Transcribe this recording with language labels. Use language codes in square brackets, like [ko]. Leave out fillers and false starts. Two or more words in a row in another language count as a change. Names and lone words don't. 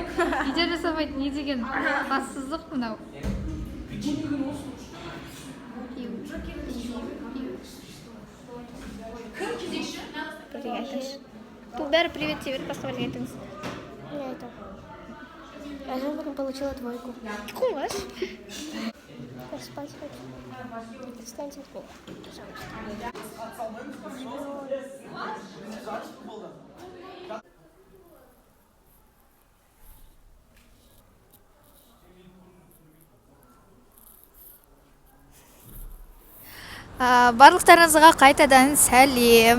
[kk] Үйде жасамайды, не деген бассыздық мынау. Бірдеңе айтыңызшы. Бұл бәрі [ru] привет тебе, [kk] басқа бірдеңе айтыңыз. [ru] Не это. [kk] Айжан бүгін [ru] получила двойку. [kk] Кулаш. [ru] Я спать хочу. Встаньте с пола, пожалуйста. [kk] Барлықтарыңызға қайтадан сәлем.